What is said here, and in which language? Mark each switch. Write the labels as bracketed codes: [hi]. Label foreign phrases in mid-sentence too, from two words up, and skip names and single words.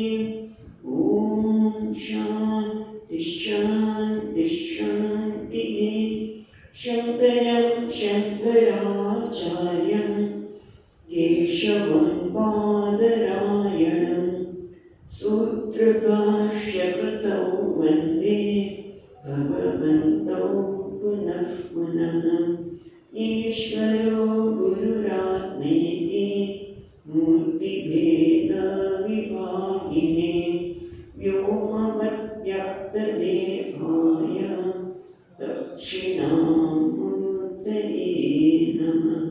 [sa] ओम शांति शांति शांति. शंकरं शंकराचार्यं केशवं बादरायणं सूत्रभाष्यकृतौ भगवन्तो पुनः पुनः ईश्वरो गुरुरात्मेति मूर्तिभेदविभागिने व्योमवद्व्याप्तदेहाय दक्षिणामूर्तये नमः।